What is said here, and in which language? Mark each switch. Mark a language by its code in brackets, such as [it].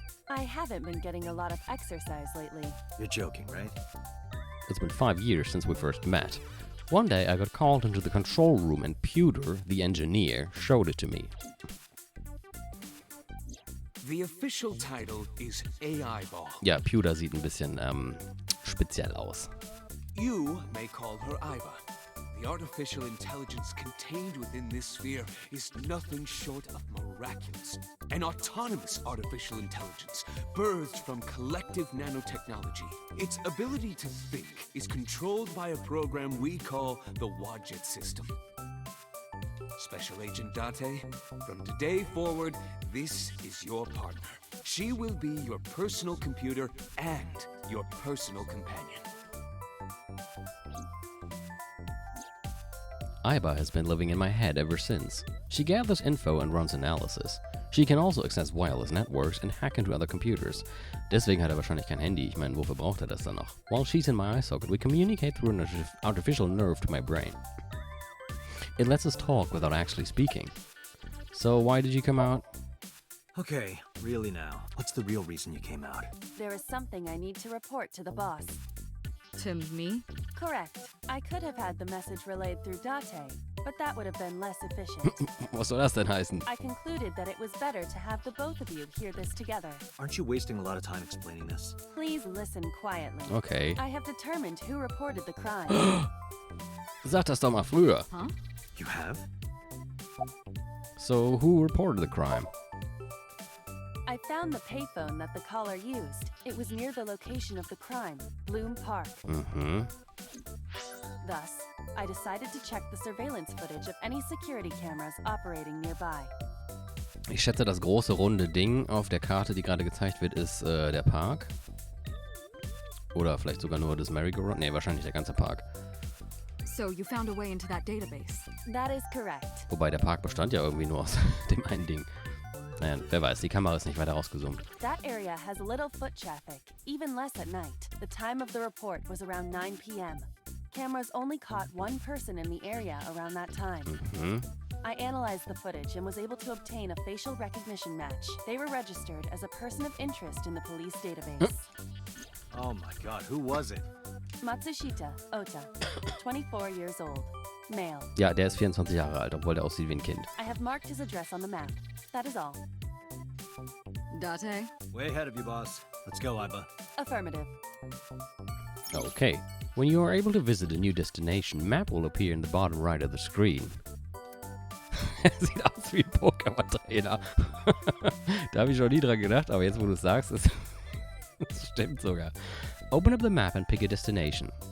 [en] I haven't been getting a lot of exercise lately. You're joking, right? It's been 5 years since we first met. One day I got called into the control room and Pewter, the engineer, showed it to me. The official title is AI Ball. [de] Ja, Pewter sieht ein bisschen speziell aus. [en] You may call her Iva. The artificial intelligence contained within this sphere is nothing short of miraculous. An autonomous artificial intelligence, birthed from collective nanotechnology. Its ability to think is controlled by a program we call the Wadjet system. Special Agent Date, from today forward, this is your partner. She will be your personal computer and your personal companion. Iba has been living in my head ever since. She gathers info and runs analysis. She can also access wireless networks and hack into other computers. [de] Deswegen hat er wahrscheinlich kein Handy. Ich meine, wofür braucht er das dann noch? [en] While she's in my eye socket, we communicate through an artificial nerve to my brain. It lets us talk without actually speaking. So why did you come out? Okay, really now. What's the real reason you came out? There is something I need to report to the boss. To me? Correct. I could have had the message relayed through Date, but that would have been less efficient. [de] Was soll das denn heißen? [en] I concluded that it was better to have the both of you hear this together. Aren't you wasting a lot of time explaining this? Please listen quietly. Okay. I have determined who reported the crime. [de] Sag das doch mal früher. [en] Huh? You have? So who reported the crime? I found the payphone that the caller used. It was near the location of the crime, Bloom Park. Mhm. Thus, I decided to check the surveillance footage of any security cameras operating nearby. [de] Ich schätze, das große runde Ding auf der Karte, die gerade gezeigt wird, ist der Park. Oder vielleicht sogar nur das Merry-Go-Round. Nee, wahrscheinlich der ganze Park. [en] So you found a way into that database. That is correct. [de] Wobei der Park bestand ja irgendwie nur aus dem einen Ding. Naja, wer weiß, die Kamera ist nicht weiter rausgezoomt. [en] That area has little foot traffic, even less at night. The time of the report was around 9 p.m. Cameras only caught one person in the area around that time. Mhm. I analyzed the footage and was able to obtain a facial recognition match. They were registered as a person of interest in the police database. Oh my god, who was it? Matsushita Ota, 24 years old, male. [de] Ja, der ist 24 Jahre alt, obwohl der aussieht wie ein Kind. [en] I have marked his address on the map. That is all. Date? Way ahead of you, boss. Let's go, Iba. Affirmative. Okay. When you are able to visit a new destination, map will appear in the bottom right of the screen. [de] Sieht aus wie ein Pokémon-Trainer. Da habe ich schon nie dran gedacht, aber jetzt, wo du es sagst, das stimmt sogar. [en] Open up the map and pick a destination.